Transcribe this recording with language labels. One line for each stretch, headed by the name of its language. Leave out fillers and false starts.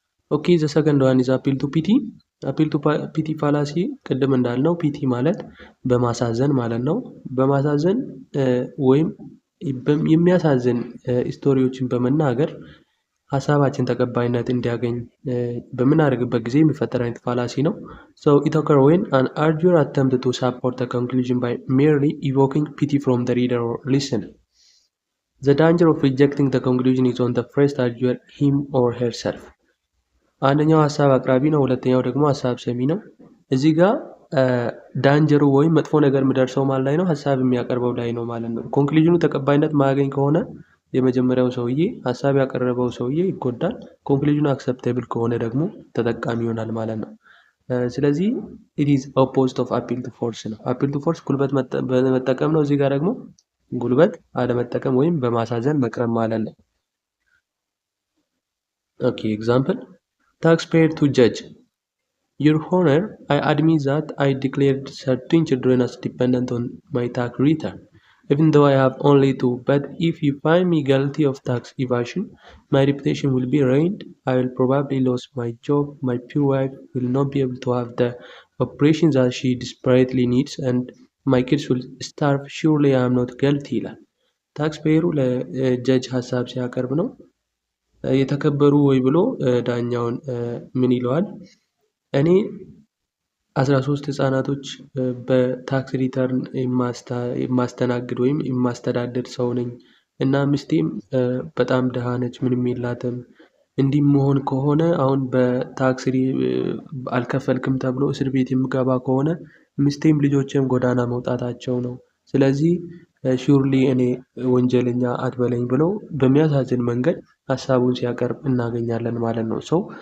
English: ኦኬ ዘ ሰከንድ ዋን ኢዝ አፒል ቱ ፒቲ።
Amharic: አፒል ቱ ፒቲ ፋላሲ ቅድም እንዳልነው ፒቲ ማለት በማሳዘን ማለት ነው። በማሳዘን ወይም የሚያሳዝን ስቶሪዎችን በመናገር ሀሳባችን ተቀባይነት እንዲያገኝ በምናደርግበት ጊዜ የሚፈጠር አይነት ፋላሲ ነው።
English: So it occurs when an arguer attempts to support a conclusion by merely evoking pity from the reader or listener. The danger of rejecting the conclusion is on the first arguer, him or herself.
Amharic: አንደኛው ሀሳብ አቅራቢ ነው፣ ሁለተኛው ደግሞ ሀሳብ ሰሚ ነው። እዚህ ጋር ዳንጀሩ ወይም መጥፎ ነገር የሚደርሰው ማን ላይ ነው? ሀሳብ የሚያቀርበው ላይ ነው ማለት ነው። ኮንክሉዥኑ ተቀባይነት ማያገኝ ከሆነ የመጀመሪያው ሰውዬ ሀሳብ ያቀረበው ሰውዬ ይጎዳል። ኮንክሉዥኑ አክሰፕቴብል ከሆነ ደግሞ ተጠቃሚ ይሆናል ማለት ነው። ስለዚህ
English: it is opposite of appeal to force
Amharic: ነው። appeal to force ጉልበት መጠቀም ነው። እዚህ ጋር ደግሞ ጉልበት አለመጠቀም ወይም በማሳዘን መቅረብ ማለት ነው።
English: Okay, example, taxpayer to judge. Your Honor, I admit that I declared certain children as dependent on my tax return, even though I have only two. But if you find me guilty of tax evasion, my reputation will be ruined. I will probably lose my job. My poor wife will not be able to have the operations that she desperately needs, and my kids will starve. Surely I am not guilty.
Amharic: ታክስፔየሩ ለጀጅ ሀሳብ ሲያቀርብ ነው። የተከበሩ ወይ ብሎ ዳኛውን ምን ይለዋል? እኔ 13 ህፃናቶች በታክስ ሪተርን የማስተናግድ ወይም የማስተዳደር ሰው ነኝ እና ሚስቴም በጣም ደሃ ነች፣ ምንም የላትም። እንዲህ መሆን ከሆነ አሁን በታክስ አልከፈልክም ተብሎ እስር ቤት የምገባ ከሆነ ሚስቴም ልጆቼም ጎዳና መውጣታቸው ነው። ስለዚህ ሹርሊ እኔ ወንጀለኛ አትበለኝ ብሎ በሚያሳዝን መንገድ ሀሳቡን ሲያቀርብ እናገኛለን ማለት ነው። ሰው